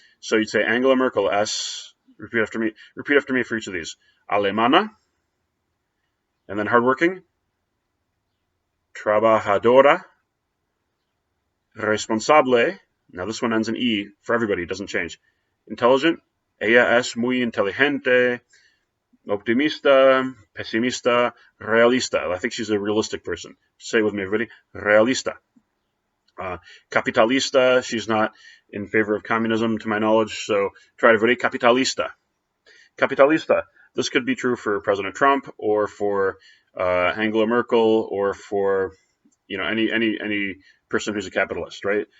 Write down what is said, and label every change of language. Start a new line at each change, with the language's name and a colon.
English: So you'd say
Spanish: Angela Merkel es,
English: repeat after me for each of these. Alemana, and then hardworking,
Spanish: trabajadora, responsable,
English: now this one ends in E for everybody, it doesn't change.
Spanish: Intelligent, ella es muy inteligente, optimista, pesimista, realista.
English: I think she's a realistic person. Say it with me, everybody.
Spanish: Realista. Capitalista.
English: She's not in favor of communism, to my knowledge. So try it, everybody.
Spanish: Capitalista. Capitalista.
English: This could be true for President Trump or for Angela Merkel or for any person who's a capitalist, right?